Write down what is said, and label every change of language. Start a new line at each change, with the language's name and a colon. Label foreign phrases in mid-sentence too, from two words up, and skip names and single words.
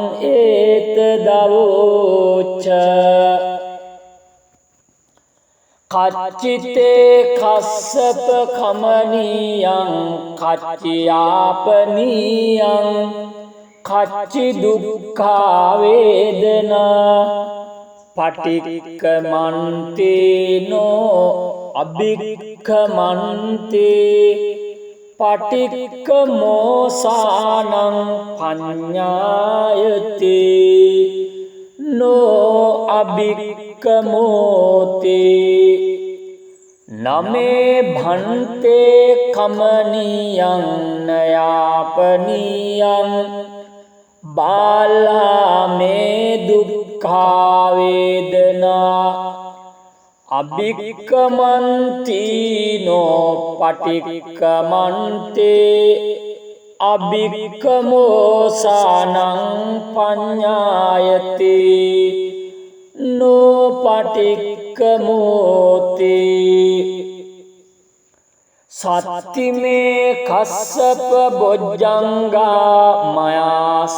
Pali: ඒතදවෝච කච්චිතේ කස්සප කමනීයං කච්චියාපනීයං කච්චි දුක්ඛා වේදනා පටික්කමන්තේනෝ අභික්ඛමන්තේ පටික්කමෝසානං පඤ්ඤායති නෝ අභික්ඛමෝති නමේ භන්තේ කමනීයං නයාපනීයං බාලා මේ දුක්ඛා වේදනා අභික්ඛමන්තිනෝ පටික්ඛමන්තේ අභික්ඛමෝසානං පඤ්ඤායති නෝ පටික්ඛමෝති සත්තිමේ කස්සප බොජ්ජංගා මයා